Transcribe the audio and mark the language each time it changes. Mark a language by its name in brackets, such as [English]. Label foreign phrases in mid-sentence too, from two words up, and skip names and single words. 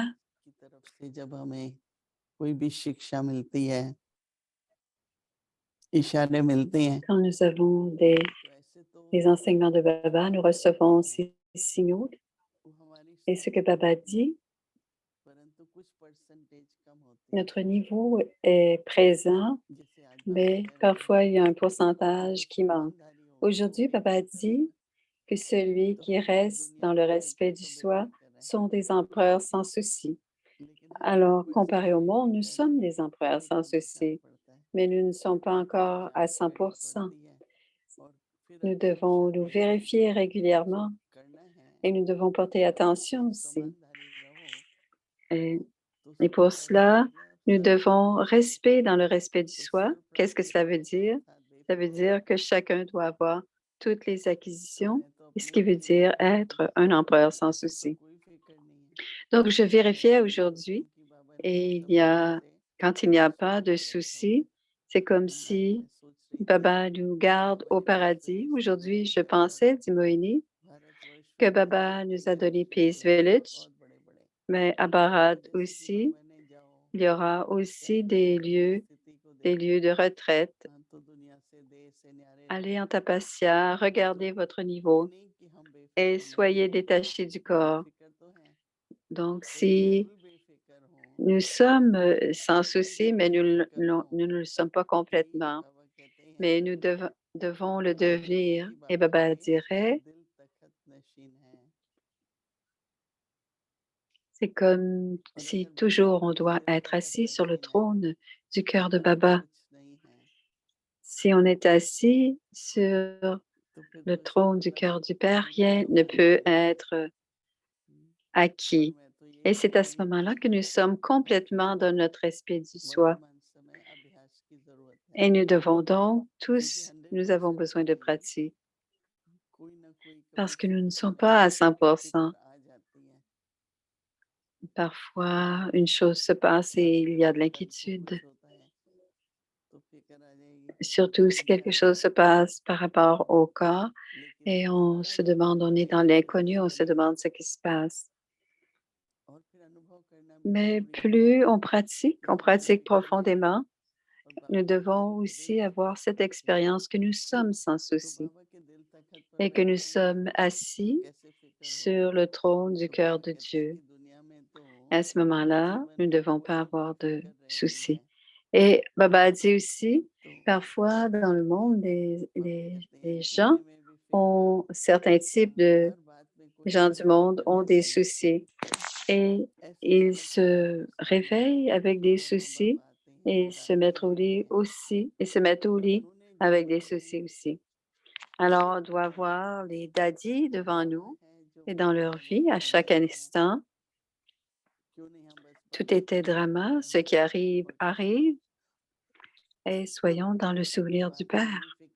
[Hindi] की तरफ से जब हमें कोई भी शिक्षा मिलती है, इशारे मिलते हैं, [French] quand nous avons [Hindi] तो ऐसे तो [French] des enseignements de Baba, nous recevons ces signaux [Hindi] वो हमारी [French] et ce que [Hindi] सोच [French] Baba [Hindi] होती है, [French] dit, [Hindi] परंतु कुछ परसेंटेज कम होती है। [French] notre niveau est présent, [Hindi] जैसे आज बाबा [French] mais [Hindi] कह रहे [French] parfois [Hindi] हैं [French] il y a un [Hindi] कि जो [French] pourcentage qui manque. [Hindi] स्वमानधारी होगा वो [French] Aujourd'hui, Baba [Hindi] बेफिक्र [French] dit [Hindi] होगा, [French] que celui [Hindi] तो [French] qui [Hindi] हम लोग [French] reste [Hindi] दुनिया [French] dans [Hindi] को [French] le [Hindi] देखें [French] respect du [Hindi] तो [French] soi [Hindi] बेफिक्र हैं, [French] sont des empereurs sans souci. [Hindi] लेकिन हम [French] Alors, [Hindi] ऊपर से [French] comparé au [Hindi] नीचे [French] monde, nous [Hindi] देखते हैं [French] sommes des [Hindi] तो [French] empereurs sans [Hindi] हमें विचार [French] souci, [Hindi] पड़ता है, [French] mais nous ne sommes pas encore à [Hindi] जांच करनी [French] 100%. [Hindi] पड़ती है और फिर [French] Nous [Hindi] हमें [French] devons [Hindi] दिशा [French] nous [Hindi] मिलती है [French] vérifier [Hindi] कि जो [French] régulièrement [Hindi] करना है [French] et nous devons porter [Hindi] उसमें [French] attention aussi. [Hindi] ईमानदारी रहो, [French] Et [Hindi] तो [French] Et [Hindi] उसका [French] pour [Hindi] क्या अर्थ [French] cela, [Hindi] निकला? [French] nous [Hindi] सर्व [French] devons [Hindi] प्राप्ति [French] rester dans le respect du [Hindi] तो [French] soi. [Hindi] सर्व [French] Qu'est-ce que [Hindi] प्राप्ति [French] cela veut [Hindi] स्वरूप [French] dire? [Hindi] अर्थात [French] Ça veut [Hindi] बेफिक्र [French] dire [Hindi] होना। [French] que chacun doit avoir toutes les [Hindi] तो [French] acquisitions, [Hindi] मैं तो [French] et ce [Hindi] अपने [French] qui veut [Hindi] जीवन [French] dire [Hindi] में देखता [French] être [Hindi] हूँ [French] un empereur sans [Hindi] मुझे तो [French] souci. [Hindi] कोई फिक्र नहीं है। [French] Donc, je vérifiais [Hindi] मैं देखता [French] aujourd'hui [Hindi] हूँ कि बाबा ने [French] et [Hindi] एकदम प्यार से [French] quand il n'y a pas de [Hindi] सुकून में रखा हुआ है। [French] souci, c'est comme [Hindi] आज [French] si [Hindi] मैं सोच रही थी [French] Baba nous garde [Hindi] बाबा [French] au [Hindi] ने जिस [French] paradis. [Hindi] तरह से [French] Aujourd'hui, [Hindi] हमें [French] je pensais, dit Moïni, [Hindi] भारतवर्ष [French] que [Hindi] में [French] Baba [Hindi] प्रोजेक्ट [French] nous a [Hindi] किए हैं [French] donné Peace [Hindi] विजन [French] Village, [Hindi] बहुत बड़े बड़े, [French] mais à Bharat [Hindi] तो जैसे कि [French] aussi, [Hindi] बाबा ने जाओ [French] il y aura aussi [Hindi] टहलो [French] des [Hindi] देखो, [French] lieux de retraite. [Hindi] हाँ, तो दुनिया से देश से न्यारे [French] Allez [Hindi] रहो, [French] en tapasya, [Hindi] तो [French] regardez votre [Hindi] ये [French] niveau [Hindi] नहीं कि हम [French] et [Hindi] बेफिक्र नहीं [French] soyez [Hindi] हैं, [French] détachés du corps. [Hindi] बेफिक्र तो हैं, [French] Donc, [Hindi] तो [French] si [Hindi] बिल्कुल बेफिक्र हो, [French] nous sommes sans [Hindi] थोड़ी [French] souci, [Hindi] देर [French] mais [Hindi] बेफिक्र हो, [French] nous ne le sommes pas [Hindi] यही [French] complètement, [Hindi] बाबा कहते हैं [French] mais nous devons le devenir. [Hindi] कि [French] Et [Hindi] बाबा [French] Baba [Hindi] के [French] dirait, [Hindi] दिल तखत नशीन है, [French] c'est comme [Hindi] और [French] si [Hindi] अगर बाबा [French] toujours on [Hindi] के [French] doit [Hindi] दिल [French] être [Hindi] तखत [French] assis sur le [Hindi] नशीन है [French] trône du [Hindi] तो [French] cœur de [Hindi] फिर तो [French] Baba. [Hindi] कुछ नहीं है, [French] Si on est assis sur [Hindi] तो फिर [French] le [Hindi] तो इसका [French] trône du [Hindi] मतलब [French] cœur du Père, [Hindi] कोई [French] rien [Hindi] काम [French] ne [Hindi] नहीं [French] peut [Hindi] है। [French] être [Hindi] और [French] acquis. [Hindi] मैं तो ये [French] Et c'est à ce [Hindi] सोच [French] moment-là [Hindi] रही [French] que nous [Hindi] थी [French] sommes complètement dans notre respect du soi. [Hindi] वर्तमान समय अभ्यास की जरूरत है, [French] Et nous devons donc [Hindi] क्योंकि [French] tous, nous avons [Hindi] 100% [French] besoin de [Hindi] टाइम [French] pratique [Hindi] कोई ना कोई कभी [French] parce que nous ne sommes [Hindi] छोटी [French] pas à [Hindi] छोटी [French] 100%. [Hindi] फिक्र आ जाती है, [French] Parfois, une chose se passe et [Hindi] जैसे [French] il y a [Hindi] कभी [French] de [Hindi] कल को [French] l'inquiétude, [Hindi] कुछ होता है तो फिक्र आ जाएगी, [French] surtout si quelque [Hindi] विचार आ [French] chose se [Hindi] जाएगा, [French] passe par rapport au corps [Hindi] लेकिन [French] et on [Hindi] दोबारा [French] se [Hindi] जब [French] demande, on est [Hindi] अभ्यास [French] dans [Hindi] करते [French] l'inconnu, on se [Hindi] रहेंगे [French] demande ce qui se passe. [Hindi] और फिर अनुभव करना भी [French] Mais [Hindi] जरूरी है [French] plus [Hindi] कि [French] on [Hindi] हम [French] pratique [Hindi] बेफिक्र हैं [French] profondément, [Hindi] और [French] nous [Hindi] बाबा के [French] devons [Hindi] दिल [French] aussi avoir [Hindi] तखत [French] cette [Hindi] नशीन है, [French] expérience que nous sommes sans [Hindi] तो [French] souci [Hindi] बाबा के दिल तखत पर [French] et que nous [Hindi] बैठे हैं [French] sommes [Hindi] तो [French] assis [Hindi] कैसे फिक्र [French] sur [Hindi] होगी? [French] le trône du [Hindi] तो [French] cœur [Hindi] बाबा [French] de [Hindi] कहते हैं [French] Dieu. [Hindi] कि दुनिया में तो [French] À ce moment-là, [Hindi] जीवन [French] nous ne [Hindi] भर [French] devons pas [Hindi] वही [French] avoir de [Hindi] बेफिक्र रहनी [French] soucis. [Hindi] है, [French] Et Baba dit aussi, [Hindi] तो [French] parfois dans le monde, [Hindi] बाबा कहते [French] les [Hindi] हैं [French] gens [Hindi] जीने में भी फिक्र, [French] ont, certains types de [Hindi] हर बात में कोई ना [French] gens du [Hindi] कोई [French] monde [Hindi] फिक्र [French] ont des [Hindi] रहती है, [French] soucis et [Hindi] ऐसे [French] ils [Hindi] समय पर [French] se réveillent avec des [Hindi] ब्रह्मा [French] soucis [Hindi] बाबा आते हैं, [French] et se [Hindi] बताते [French] mettent au [Hindi] हैं [French] lit aussi, et se mettent au [Hindi] कि [French] lit [Hindi] उन्होंने [French] avec [Hindi] जीवन [French] des [Hindi] में [French] soucis aussi. Alors, on doit voir les daddies devant nous et dans leur vie, à chaque instant, tout était drama, ce qui arrive, arrive, et soyons dans le souvenir du Père.